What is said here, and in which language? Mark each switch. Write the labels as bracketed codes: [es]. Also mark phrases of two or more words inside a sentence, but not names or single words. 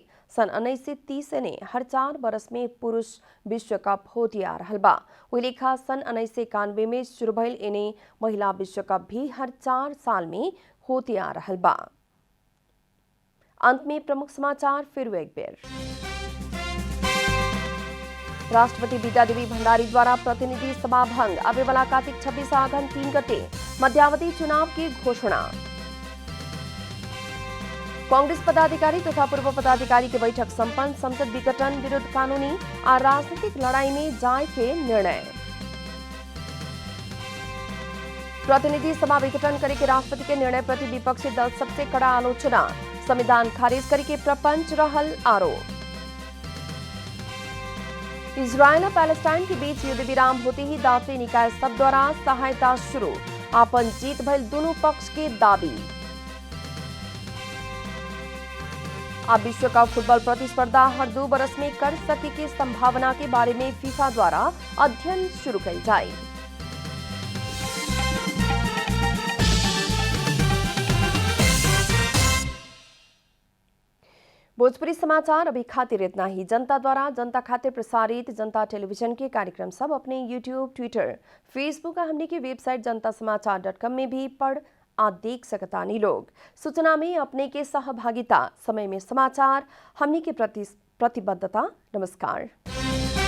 [bho] सन 1930 ने हर 4 बरस में पुरुष विश्व कप होती आ रहल बा। वही लेखा सन 1991 में शुरू भइल एने महिला विश्व कप भी हर 4 साल में होती आ रहल बा। अंत में प्रमुख समाचार फिर एक बेर। राष्ट्रपति विद्यादेवी भण्डारी द्वारा प्रतिनिधि सभा भंग, आवे वाला कार्तिक 26 आघन 3 गते मध्यावधि चुनाव की घोषणा। कांग्रेस पदाधिकारी तथा पूर्व पदाधिकारी की बैठक संपन्न, संसद विघटन विरुद्ध कानूनी और राजनीतिक लड़ाई में जाए के निर्णय। प्रतिनिधि सभा विघटन करे के राष्ट्रपति के निर्णय प्रति विपक्षी दल सबसे कड़ा आलोचना, संविधान खारिज करे के प्रपंच रहल आरोप। इजरायल और पैलेस्टाइन के बीच युद्ध विराम होते ही दांती निकाय सब द्वारा सहायता शुरू, आपन जीत भइल दोनों पक्ष के दावी। अब विश्व कप फुटबॉल प्रतिस्पर्धा हर 2 बरस में कर सके की संभावना के बारे में फीफा द्वारा अध्ययन शुरू कइल जाए। भोजपुरी समाचार अभी खातिर इतना ही। जनता द्वारा जनता खातिर प्रसारित जनता टेलीविजन के कार्यक्रम सब अपने यूट्यूब, ट्विटर, फेसबुक और हमने की वेबसाइट जनतासमाचार.com में भी पढ़ आ देख सकतानी लोग। सूचना में अपने के सहभागिता, समय में समाचार, हमने के प्रतिबद्धता। नमस्कार।